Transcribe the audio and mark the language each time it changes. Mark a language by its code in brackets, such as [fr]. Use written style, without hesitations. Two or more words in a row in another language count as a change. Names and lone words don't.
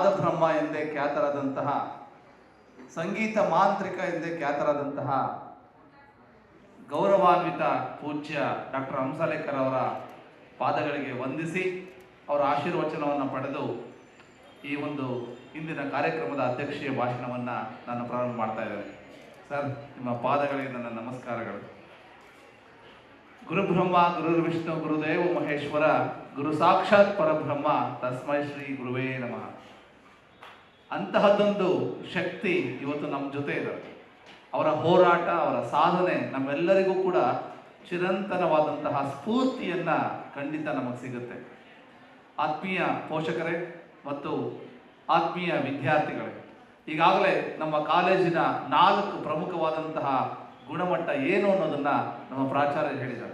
[kn] ಬ್ರಹ್ಮ ಎಂದೇ ಖ್ಯಾತರಾದಂತಹ, ಸಂಗೀತ ಮಾಂತ್ರಿಕ ಎಂದೇ ಖ್ಯಾತರಾದಂತಹ ಗೌರವಾನ್ವಿತ ಪೂಜ್ಯ ಡಾಕ್ಟರ್ ಹಂಸಲೇಖರ್ ಅವರ ಪಾದಗಳಿಗೆ ವಂದಿಸಿ ಅವರ ಆಶೀರ್ವಚನವನ್ನು ಪಡೆದು ಈ ಒಂದು ಇಂದಿನ ಕಾರ್ಯಕ್ರಮದ ಅಧ್ಯಕ್ಷೀಯ ಭಾಷಣವನ್ನು ನಾನು ಪ್ರಾರಂಭ ಮಾಡ್ತಾ ಇದ್ದೇನೆ. ಸರ್, ನಿಮ್ಮ ಪಾದಗಳಿಗೆ ನನ್ನ ನಮಸ್ಕಾರಗಳು. [sa] ಗುರುಬ್ರಹ್ಮ ಗುರುರ್ವಿಷ್ಣು ಗುರುದೇವ ಮಹೇಶ್ವರ, ಗುರು ಸಾಕ್ಷಾತ್ ಪರಬ್ರಹ್ಮ ತಸ್ಮೈ ಶ್ರೀ ಗುರುವೇ ನಮಃ. [kn] ಅಂತಹದ್ದೊಂದು ಶಕ್ತಿ ಇವತ್ತು ನಮ್ಮ ಜೊತೆ ಇದೆ. ಅವರ ಹೋರಾಟ, ಅವರ ಸಾಧನೆ ನಮ್ಮೆಲ್ಲರಿಗೂ ಕೂಡ ಚಿರಂತನವಾದಂತಹ ಸ್ಫೂರ್ತಿಯನ್ನು ಖಂಡಿತ ನಮಗೆ ಸಿಗುತ್ತೆ. ಆತ್ಮೀಯ ಪೋಷಕರೇ ಮತ್ತು ಆತ್ಮೀಯ ವಿದ್ಯಾರ್ಥಿಗಳೇ, ಈಗಾಗಲೇ ನಮ್ಮ ಕಾಲೇಜಿನ 4 ಪ್ರಮುಖವಾದಂತಹ ಗುಣಮಟ್ಟ ಏನು ಅನ್ನೋದನ್ನು ನಮ್ಮ ಪ್ರಾಚಾರ್ಯರು ಹೇಳಿದ್ದಾರೆ.